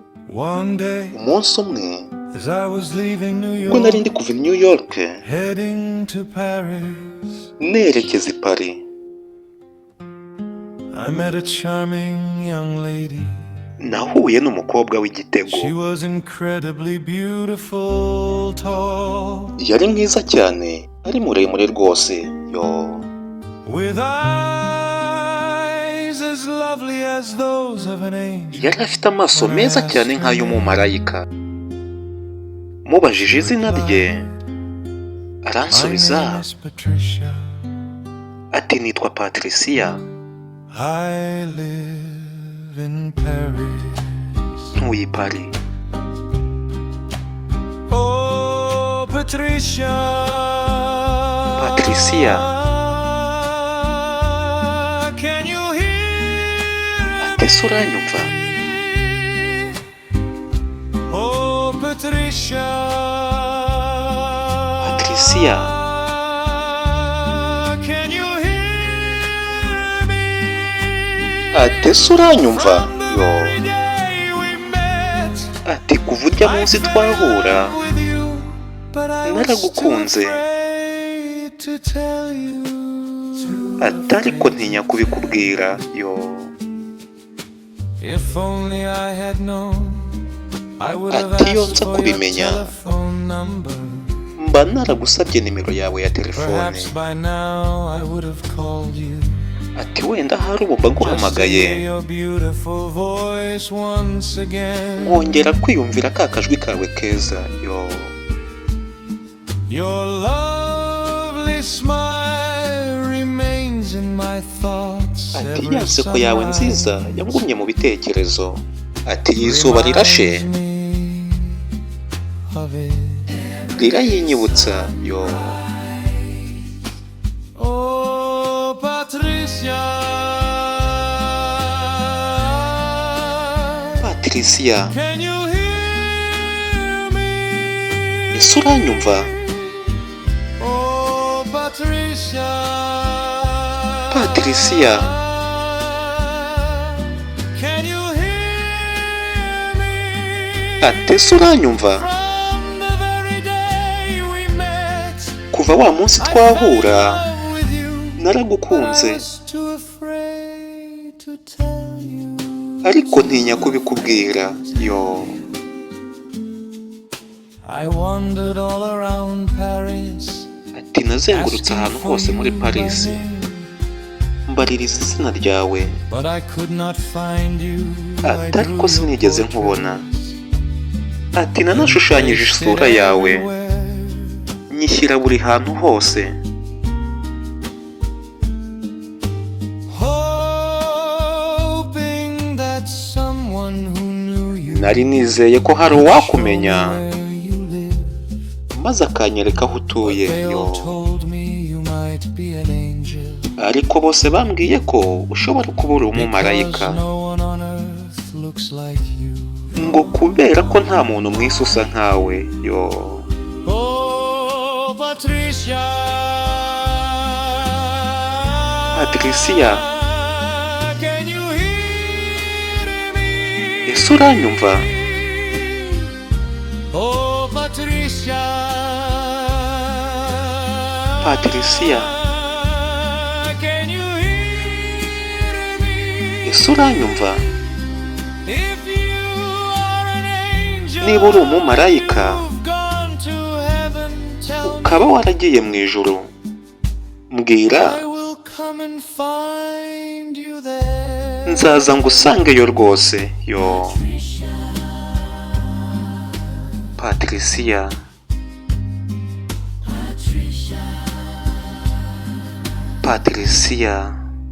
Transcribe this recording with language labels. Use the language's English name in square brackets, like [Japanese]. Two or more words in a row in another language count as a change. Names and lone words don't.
[English] One day, [Kinyarwanda] umunsi umwe [English] as I was leaving New [Kinyarwanda] ubwo nari [English] York, [Kinyarwanda] ndi kuva i New York [English] heading to Paris, [Kinyarwanda] nerekeza i Paris, [English] I met a charming young lady. [Kinyarwanda] nahuye n'umukobwa w'igitego. [English] She was incredibly beautiful, tall, [Kinyarwanda] Yari mwiza cyane, ari muremure rwose. [English] with eyes as lovely as those of an angel. [Kinyarwanda] Yari afite amaso meza cyane nk'ay'umumarayika. Mubajije izina rye, [English] My [Kinyarwanda] aransubiza [English] name is Patricia. [Kinyarwanda] ati nitwa Patricia, [English] I live in Paris. [Kinyarwanda] ntuye i Paris. [English] Oh, Patricia. Patricia, Can you hear [Kinyarwanda] ati ese uranyumva? [English] me? Oh, Patricia. Patricia, Can you hear me? [Kinyarwanda] ati ese uranyumva? [English] From the very day we met, [Kinyarwanda] Ati kuva ujya munsi twahura, [English] with you, but I was too [Kinyarwanda] naragukunze. [English] afraid to tell you. [Kinyarwanda] Ati ariko ntinya kubikubwira. [English] If only I had known, I would have [Kinyarwanda] Ati iyo [English] asked [Kinyarwanda] nza [English] for your [Kinyarwanda] kubimenya, [English] telephone number. [Kinyarwanda] mba naragusabye nimero yawe ya telefone. [English] Perhaps by now I would have called you. [Kinyarwanda] Ati wenda hari ubu mba [English] Just to hear [Kinyarwanda] nguhamagaye, [English] your beautiful voice once again. [Kinyarwanda] nkongera kwiyumvira ka kajwi kawe keza. [English] Your lovely smile remains in my thoughts. [Kinyarwanda] Ati [English] Every [Kinyarwanda] ya nseko yawe nziza [English] sunrise [Kinyarwanda] yangumye mu bitekerezo. Ati izuba rirashe [English] reminds me of it. [Kinyarwanda] rirayinyibutsa. [English] Oh, Patricia. Patricia, Can you hear me? [Kinyarwanda] ese uranyumva? [English] Oh, Patricia. Patricia, Can you hear me? [Kinyarwanda] ati ese uranyumva? [English] From the very day we met, [Kinyarwanda] Kuva wa munsi [English] I fell [Kinyarwanda] twahura, [English] in love with you, but I [Kinyarwanda] naragukunze. [English] was too afraid to tell you. [Kinyarwanda] Ariko ntinya kubikubwira. [English] I wandered all around Paris, [Kinyarwanda] Ati nazengurutse [English] asking [Kinyarwanda] ahantu [English] for [Kinyarwanda] hose muri you by Paris, [English] name, [Kinyarwanda] mbaririza izina ryawe. [English] but I could not find you. I [Kinyarwanda] Ati [English] drew [Kinyarwanda] ariko [English] your [Kinyarwanda] sinigeze nkubona. [English] portrait. [Kinyarwanda] Ati nanashushanyije isura yawe, nyishyira buri hantu hose. [English] Hoping that someone who knew you [Kinyarwanda] Nari nizeye ko hari uwakumenya, [English] where you live. [Kinyarwanda] maze akanyereka aho utuye. [English] They all told me you might be an angel, [Kinyarwanda] Ariko bose bambwiye ko ushobora kuba uri [English] because [Kinyarwanda] umumarayika, [English] no one on earth looks like you. [Kinyarwanda] ngo kubera ko nta muntu mu isi usa nkawe. [English] Oh, Patricia. Patricia, Can you hear me? [Kinyarwanda] ese uranyumva? [English] Oh, Patricia. Patricia, Can you hear me? [Kinyarwanda] ese uranyumva? [English] If you are an angel, [Kinyarwanda] Niba uri umumarayika, [English] you've gone to heaven, tell me. [Kinyarwanda] ukaba waragiye mu ijuru, mbwira, [English] I will come and find you there. [Kinyarwanda] nzaza ngusangeyo rwose. [English] Patricia, Patricia,